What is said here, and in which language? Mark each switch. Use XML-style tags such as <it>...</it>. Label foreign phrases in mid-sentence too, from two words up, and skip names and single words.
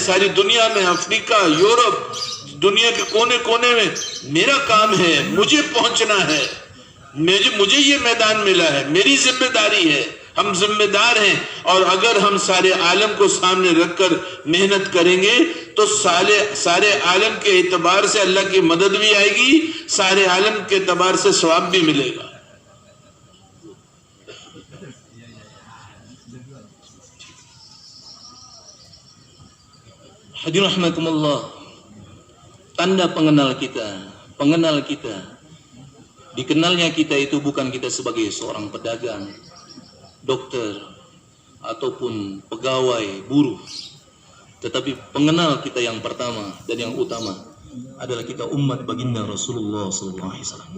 <ur>ساری دنیا میں، افریقہ، یورپ، دنیا کے کونے کونے میں میرا کام ہے، مجھے پہنچنا ہے، مجھے یہ میدان ملا ہے، میری ذمہ داری ہے، ہم ذمہ دار ہیں۔ اور اگر ہم سارے عالم کو سامنے رکھ کر محنت کریں گے تو سارے عالم کے اعتبار سے اللہ کی مدد بھی آئے گی، سارے عالم کے اعتبار سے ثواب بھی ملے گا۔</ur> <ar>حاضرين رحمكم الله,</ar> <id>tanda pengenal kita, dikenalnya kita itu bukan kita sebagai seorang pedagang, dokter, ataupun pegawai, buruh, tetapi pengenal kita yang pertama dan yang utama adalah kita umat baginda Rasulullah SAW.</id>